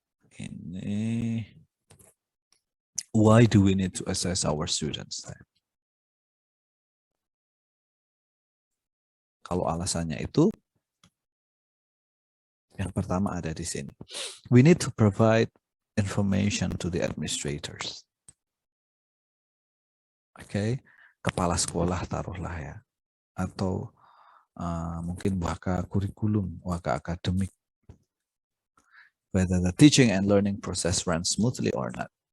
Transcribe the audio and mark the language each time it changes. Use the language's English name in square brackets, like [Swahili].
[Indonesian] Ini. [English] Why do we need to assess our students then? [Indonesian] Kalau alasannya itu, yang pertama ada di sini. [English] We need to provide information to the administrators. [Indonesian] Okay, kepala sekolah taruhlah ya, atau mungkin waka kurikulum, waka akademik. [English] Whether the teaching and learning process runs smoothly or not.